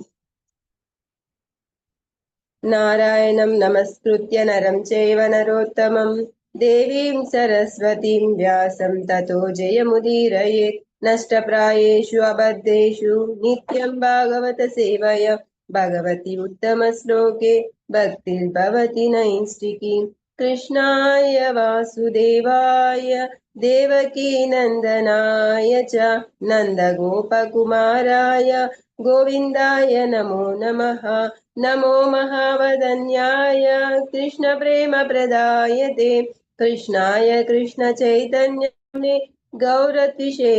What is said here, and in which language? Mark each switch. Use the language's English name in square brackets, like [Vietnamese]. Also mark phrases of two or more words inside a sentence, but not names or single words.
[Sanskrit] నారాయణం నమస్కృత్య నరం చైవ నరోత్తమం దేవీం సరస్వతీం వ్యాసం తతో జయముదీరయేత్. నష్టప్రాయేషు అబద్ధేషు నిత్యం భాగవత సేవయ భగవతి ఉత్తమ శ్లోకే భక్తిర్భవతి నైష్టికీ. కృష్ణాయ వాసుదేవాయ దేవకీ నందనాయ చ నందగోపకుమారాయ గోవిందాయ నమో నమః. नमो महावदन्याय कृष्णप्रेमप्रदायते कृष्णाय कृष्णचैतन्याय गौरतिशे